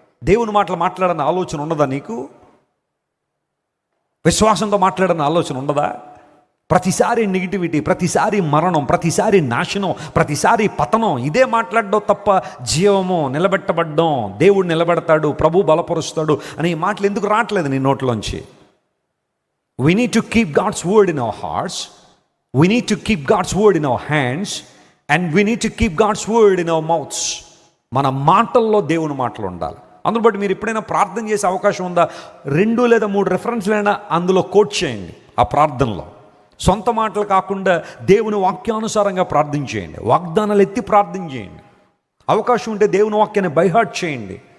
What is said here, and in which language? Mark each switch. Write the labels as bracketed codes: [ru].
[te] దేవుని మాటలు మాట్లాడని ఆలోచన ఉండదా నీకు? విశ్వాసంతో మాట్లాడని ఆలోచన ఉండదా? ప్రతిసారి నెగిటివిటీ, ప్రతిసారి మరణం, ప్రతిసారి నాశనం, ప్రతిసారి పతనం, ఇదే మాట్లాడడం తప్ప జీవము, నిలబెట్టబడ్డం, దేవుడు నిలబెడతాడు, ప్రభు బలపరుస్తాడు అనే ఈ మాటలు ఎందుకు రావట్లేదు నీ నోట్లోంచి? [en] We need to keep God's word in our hearts. We need to keep God's word in our hands. And we need to keep God's word in our mouths. [te] మన మాటల్లో దేవుని మాటలు ఉండాలి. అందులో బట్టి మీరు ఎప్పుడైనా ప్రార్థన చేసే అవకాశం ఉందా? 2 లేదా 3 రెఫరెన్స్లైనా అందులో కోట్ చేయండి. ఆ ప్రార్థనలో సొంత మాటలు కాకుండా దేవుని వాక్యానుసారంగా ప్రార్థన చేయండి. వాగ్దానాలు ఎత్తి ప్రార్థన చేయండి. అవకాశం ఉంటే దేవుని వాక్యాన్ని బైహార్ట్ చేయండి.